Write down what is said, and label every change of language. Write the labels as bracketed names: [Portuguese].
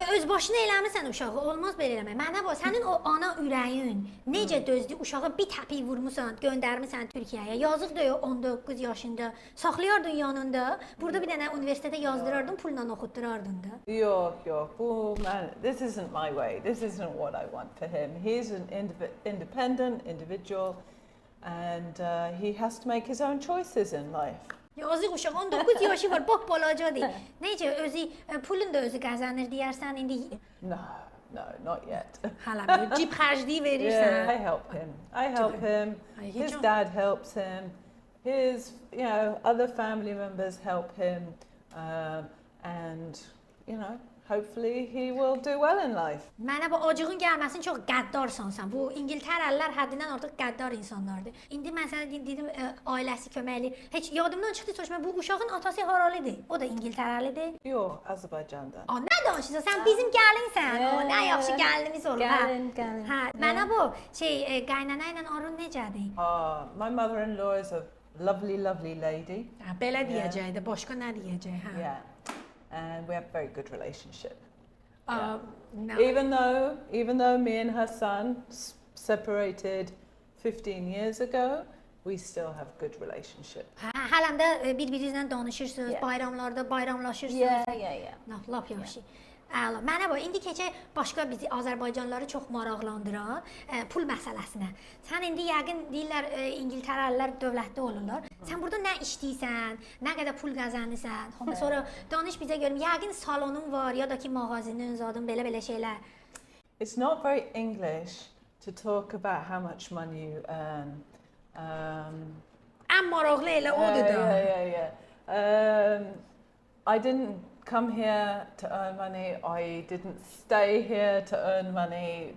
[Azerbaijani] Öz başına eləmirsən uşağı, olmaz belə eləmək. Mənə bax, sənin o ana ürəyin necə dözdü uşağı bir təpik vurmusan, göndərmisən Türkiyəyə. Yazıq da 19 yaşında. Saxlayardın yanında. Burada bir dənə universitetə yazdırardın, pulla oxutdurardın da. Yox. Bu mən, [English] this isn't my way. This isn't what I want for him. He's an independent individual and he has to make his own choices in life. [Azerbaijani] Yazıq uşaq 19 yaşı var, bax balacadır. Necə özü pulun da özü qazanır deyərsən indi. [English] No, not yet. [Azerbaijani] Hələ bir cib xərcliyi verirsən. [English] Yeah, I help him. His dad helps him. His, other family members help him, and hopefully he will do well in life. [Azerbaijani] Mənə bu acığın gəlməsin, çox qəddarsan sən. Bu İngiltərəlilər həddindən artıq qəddar insanlardır. İndi mən sənə dedim ailəsi köməkli. Heç yadımdan çıxdı soruşma, bu uşağın atası haralıdır? O da İngiltərəlidir. Yox, Azərbaycandan. Nə danışırsan? Sən bizim gəlinsən. Nə yaxşı gəlinimiz olur. Gəlin. Hə, mənə bu qaynana ilə arın necədir? [English] My mother-in-law is a lovely lady. [Azerbaijani] Belə deyəcəkdi, başqa nə deyəcək? Hə. [English] Yeah. And we have a very good relationship. No. Even though me and her son separated 15 years ago, we still have good relationship. [Azerbaijani] Hələm də bir-birinizlə danışırsınız, bayramlarda bayramlaşırsınız. [English] Yeah. [Azerbaijani] Lap yaxşı. Əla. Mənə bax, indi keçək başqa bizi Azərbaycanlıları çox maraqlandıran pul məsələsinə. Sən indi yəqin deyirlər İngiltərəlilər dövlətli olurlar. Sən burada nə işləyirsən, nə qədər pul qazanırsan? Sonra danış bizə görüm. Yəqin salonun var ya da ki mağazinin zadın belə şeylər. [English] It's not very English to talk about how much money you earn. [Azerbaijani] Ən maraqlı elə odur da. [English] Yeah. I didn't come here to earn money. I didn't stay here to earn money.